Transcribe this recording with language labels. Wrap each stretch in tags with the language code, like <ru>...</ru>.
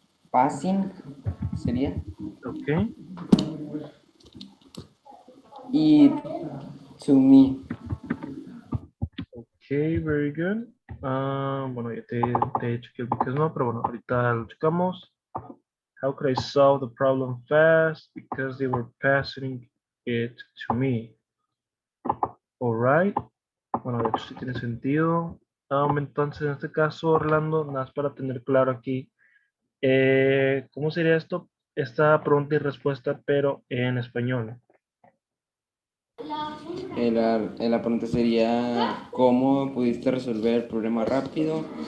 <en>passing</en> <es>sería,</es> <en>Ok.</en> <es>y</es> <en>to me. Ok, very good.</en> <es>Bueno, ya te he dicho que el because no, pero bueno, ahorita lo checamos.</es> <en>How could I solve the problem fast? Because they were passing it to me. All right.</en> <es>Bueno, de hecho sí tiene sentido. Entonces, en este caso, Orlando, nada más para tener claro aquí, ¿cómo sería esto? Esta pregunta y respuesta, pero en español. La pregunta sería, ¿cómo pudiste resolver el problema rápido?</es>